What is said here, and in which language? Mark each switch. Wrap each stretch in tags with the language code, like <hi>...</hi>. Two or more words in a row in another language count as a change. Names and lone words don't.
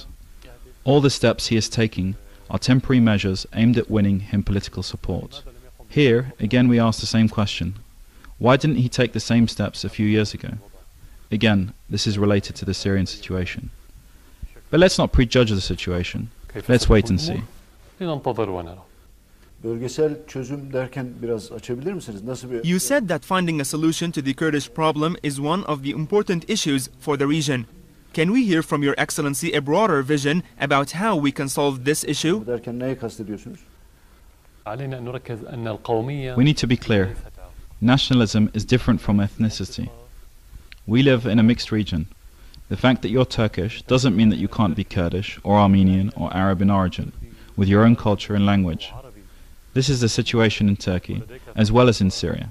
<en>All the steps he is taking are temporary measures aimed at winning him political support. Here, again, we ask the same question. Why didn't he take the same steps a few years ago? Again, this is related to the Syrian situation. But let's not prejudge the situation. Let's wait and see.</en> <ar>لننتظر ونرى.</ar> <tr>Bölgesel çözüm derken biraz açabilir misiniz? Nasıl bir...</tr> <en>You said that finding a solution to the Kurdish problem is one of the important issues for the region. Can we hear from Your Excellency a broader vision about how we can solve this issue?</en> <tr>derken neyi kastediyorsunuz?</tr> <ar>علينا أن نركز أن القومية.</ar> <en>We need to be clear. Nationalism is different from ethnicity. We live in a mixed region. The fact that you're Turkish doesn't mean that you can't be Kurdish or Armenian or Arab in origin, with your own culture and language. This is the situation in Turkey, as well as in Syria.</en>